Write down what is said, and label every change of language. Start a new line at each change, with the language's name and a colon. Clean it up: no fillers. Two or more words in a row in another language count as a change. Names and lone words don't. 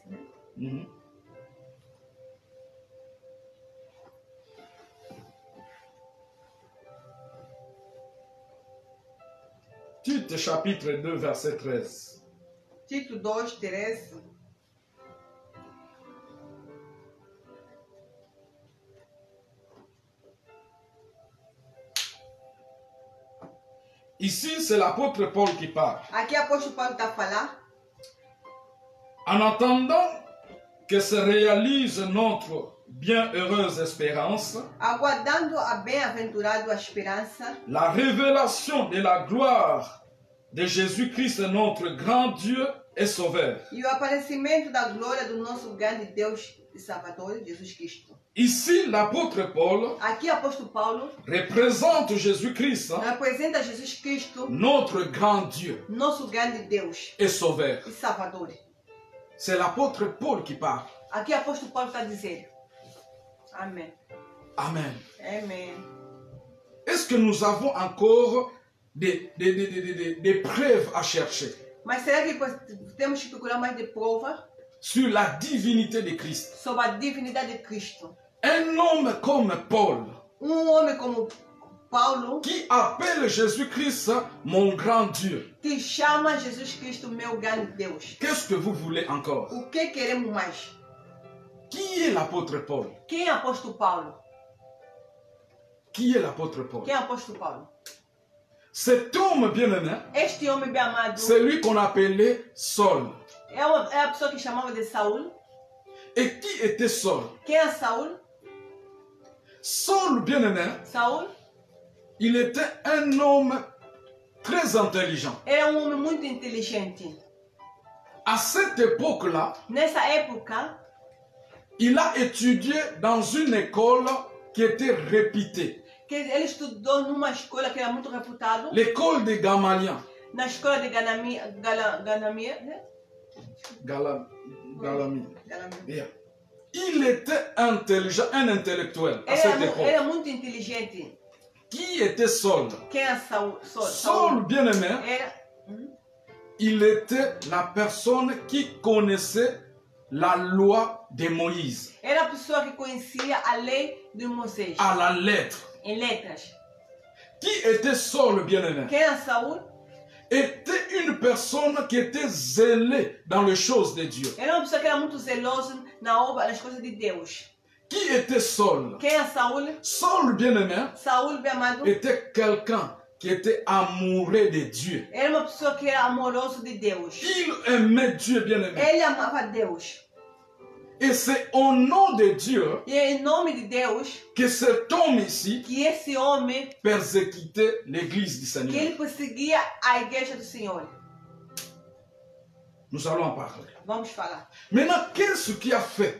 French: Mhm. Tite chapitre 2, verset 13.
Portuguese: Tito 2, 13.
French: Ici, c'est l'apôtre Paul qui parle.
Portuguese: Aqui o apóstolo Paulo está a falar.
French: En attendant que se réalise notre bienheureuse espérance,
Portuguese: Aguardando a bem-aventurada esperança,
French: la révélation de la gloire de Jésus-Christ, notre grand Dieu et Sauveur.
Portuguese: E o aparecimento da glória do nosso grande Deus e Salvador, Jesus Cristo.
French: Ici, l'apôtre Paul
Portuguese: Aqui, apóstolo Paulo
French: représente Jésus-Christ,
Portuguese: representa Jesus Cristo,
French: notre grand Dieu
Portuguese: nosso grande Deus
French: et Sauveur.
Portuguese: e Salvador.
French: C'est l'apôtre Paul qui parle.
Portuguese: Aqui, apóstolo Paulo está dizendo. Amém. Amen. Amém.
French: Est-ce que nous avons encore des preuves à chercher
Portuguese: Mas será que temos que procurar mais de prova
French: sur la divinité de Christ?
Portuguese: sobre a divindade de Cristo?
French: Un homme comme Paul,
Portuguese: Homem como Paulo,
French: qui appelle Jésus-Christ mon grand Dieu.
Portuguese: que chama Jesus Cristo meu grande Deus.
French: Qu'est-ce que vous voulez encore?
Portuguese: O que queremos mais?
French: Qui est l'apôtre Paul?
Portuguese: Quem é apóstolo Paulo?
French: Qui est l'apôtre Paul?
Portuguese: Quem é apóstolo Paulo?
French: Cet homme bien-aimé,
Portuguese: Este homem bem amado
French: c'est lui qu'on appelait Saul.
Portuguese: é a pessoa que chamava de Saul.
French: Et qui était Saul?
Portuguese: Quem é Saul?
French: Saul bien-aimé,
Portuguese: Saul
French: il était un homme très intelligent.
Portuguese: era homem muito inteligente.
French: À cette époque-là,
Portuguese: Nessa época,
French: il a étudié dans une école qui était réputée,
Portuguese: que ele estudou numa escola que era muito reputada,
French: l'école de Gamaliel.
Portuguese: na escola de Ganamia, né? Galami. Yeah.
French: Il était intelligent, un intellectuel à
Portuguese: Ele
French: cette époque.
Portuguese: era muito inteligente.
French: Qui était Saul?
Portuguese: Quem é Saul?
French: Saul, bien-aimé,
Portuguese: Era,
French: il était la personne qui connaissait la loi de Moïse
Portuguese: era a pessoa que conhecia a lei de Moisés,
French: à la lettre.
Portuguese: em letras.
French: Qui était Saul, bien-aimé?
Portuguese: Quem é Saul?
French: Était une personne qui était zélée dans les choses de Dieu.
Portuguese: Era uma pessoa que era muito zelosa nas coisas de Deus.
French: Qui était Saul?
Portuguese: Quem é Saul?
French: Saul, bien-aimé,
Portuguese: Saul, bem amado,
French: était quelqu'un qui était amoureux de Dieu.
Portuguese: era uma pessoa que era amoroso de Deus.
French: Il aimait Dieu, bien-aimé.
Portuguese: Ele amava Deus.
French: Et c'est au nom de Dieu
Portuguese: E é em nome de Deus
French: que cet homme ici
Portuguese: que esse homem,
French: persécutait l'église du
Portuguese: que
French: Seigneur.
Portuguese: ele perseguia a igreja do Senhor.
French: Nous allons en parler.
Portuguese: Vamos falar.
French: Maintenant, qu'est-ce qu'il a fait?